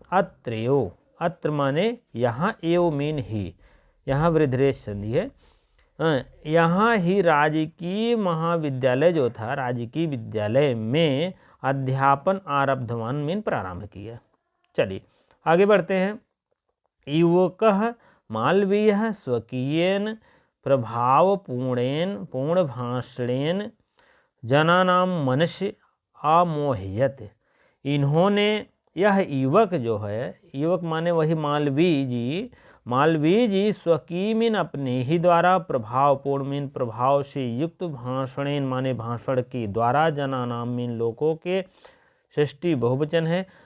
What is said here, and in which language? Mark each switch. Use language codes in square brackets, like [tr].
[hi] अत्रयो, अत्र माने यहाँ, एव मीन ही, यहाँ वृद्धरेश संधि है। यहाँ ही राजकीय महाविद्यालय जो था, राजकीय विद्यालय में अध्यापन आरब्धवान मीन प्रारंभ किया। चलिए आगे बढ़ते हैं। [sa] युवकः मालवीयः स्वकीयेन पूर्ण भाषणेन जनानां मनसि आमोहयत। [hi] इन्होंने, यह युवक जो है, युवक माने वही मालवीय जी, मालवीय जी स्वकीमिन अपने ही द्वारा प्रभावपूर्ण मीन प्रभाव से युक्त भाषणेन माने भाषण के द्वारा जनानाम मीन लोगों के षष्ठी बहुवचन है।